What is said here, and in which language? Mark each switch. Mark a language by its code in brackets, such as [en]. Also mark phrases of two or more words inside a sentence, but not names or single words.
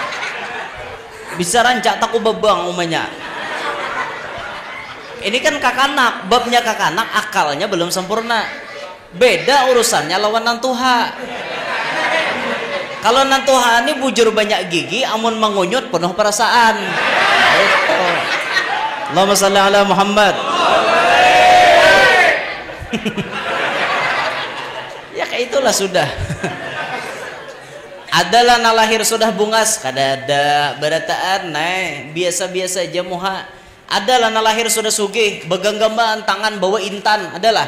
[bjn] Bisa rancak taku bebang umanya. Ini kan kakanak, babnya kakanak akalnya belum sempurna. Beda urusannya lawan nantuha. Kalau nantuha ini bujur banyak gigi, amun mengunyut penuh perasaan. [ar] اللهم صل على محمد. [bjn] Ya kayak itulah sudah. Adalah nang lahir sudah bungas, kada ada berataan biasa-biasa aja muha. Adalah nang lahir sudah sugih, begenggaman tangan bawa intan, adalah.